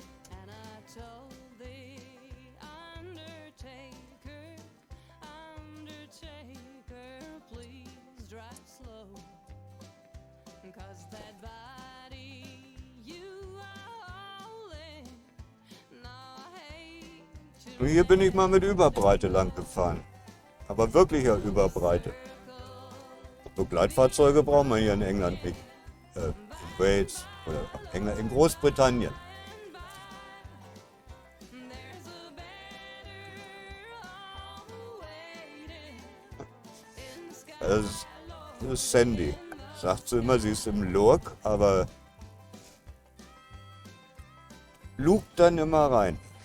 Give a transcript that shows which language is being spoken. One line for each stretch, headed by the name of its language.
English: And I told the Undertaker, please drive slow, 'cause that body you are holding, no, I hate to
German: Und hier bin ich mal mit Überbreite lang gefahren. Aber wirklicher Überbreite. Begleitfahrzeuge braucht man hier in England nicht. In Wales oder England, in Großbritannien.
English: there's a better home waiting in the sky.
German: Das ist Sandy. Sagt sie immer, sie ist im Lurk, aber lugt dann immer rein.